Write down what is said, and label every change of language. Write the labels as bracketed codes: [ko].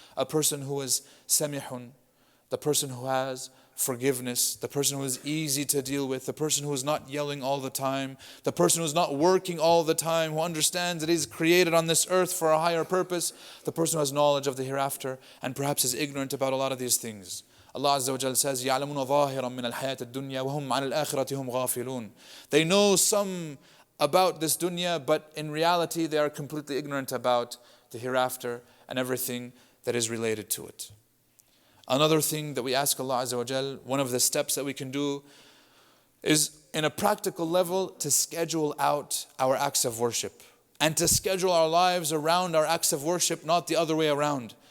[en] A person who is samihun, the person who has forgiveness, the person who is easy to deal with, the person who is not yelling all the time, the person who is not working all the time, who understands that he's created on this earth for a higher purpose, the person who has knowledge of the hereafter and perhaps is ignorant about a lot of these things. Allah Azza wa Jalla says, [ar] يَعْلَمُونَ ظَاهِرًا مِنَ الْحَيَاةِ الدُّنْيَا وَهُمْ عَنِ الْآخِرَةِ هُمْ غَافِلُونَ. [en] They know some about this dunya, but in reality they are completely ignorant about the hereafter and everything that is related to it. Another thing that we ask Allah Azza wa Jal, one of the steps that we can do is in a practical level to schedule out our acts of worship and to schedule our lives around our acts of worship, not the other way around.